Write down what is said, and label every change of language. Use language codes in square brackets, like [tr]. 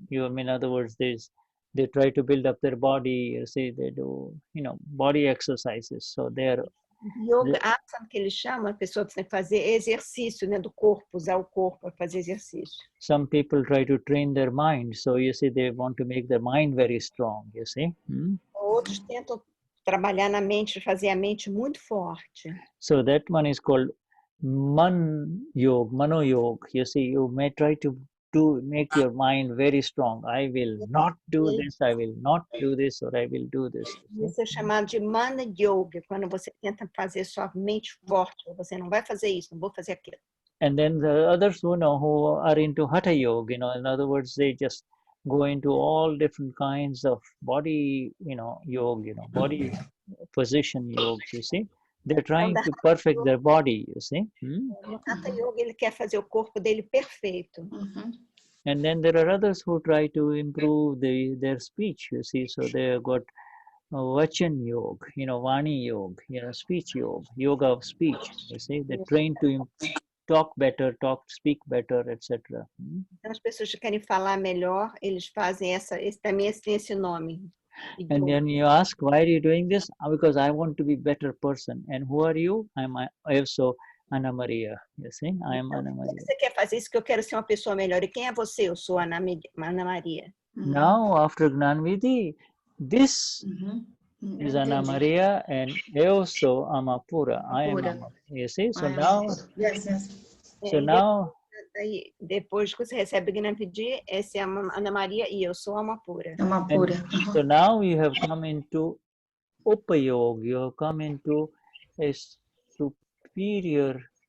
[en] In other words, they try to build up their body. Say they do, you know, body exercises. So they're [pt] yoga asana, que eles chamam, a pessoa tem que fazer exercício, né, do corpo, usar o corpo para fazer exercício. [en] Some people try to train their mind, so you see they want to make their mind very strong, you see. [pt] Outros tentam trabalhar na mente, fazer a mente muito forte. [en] So that one is called mano yoga. You see, you may try to make your mind very strong. I will not do this, I will not do this, or I will do this. [pt] Isso é chamado de mana yoga, quando você tenta fazer sua mente forte, você não vai fazer isso, não vou fazer aquilo. [en] And then the others who are into hatha yoga, you know, in other words, they just go into all different kinds of body, you know, yoga, you know, body position yoga, you see. They're trying to perfect their body, you see. [pt] No Hatha Yoga, ele quer fazer o corpo dele perfeito. [en] And then there are others who try to improve their speech, you see. So they got Vachan Yoga, you know, Vani Yoga, you know, speech yoga, yoga of speech, you see. They're trained to talk better, speak better, etc. [pt] Então, as pessoas que querem falar melhor, eles fazem esse também tem esse nome. [en] And then you ask, why are you doing this? Because I want to be a better person. And who are you? I'm also Anna Maria. You see, I am Anna Maria. [pt] Você quer fazer isso que eu quero ser uma pessoa melhor. E quem é você? Eu sou Anna Maria. [en] Now, after Gnani Vidhi, this is Anna Maria, and [pt] eu sou alma pura. [en] I am alma. You see, so now, so now. [pt] Depois que você recebe o Gnani Vidhi, essa é a Anna Maria e eu sou alma pura. Alma pura. [en] So now you have come into Upayog, you have come into a superior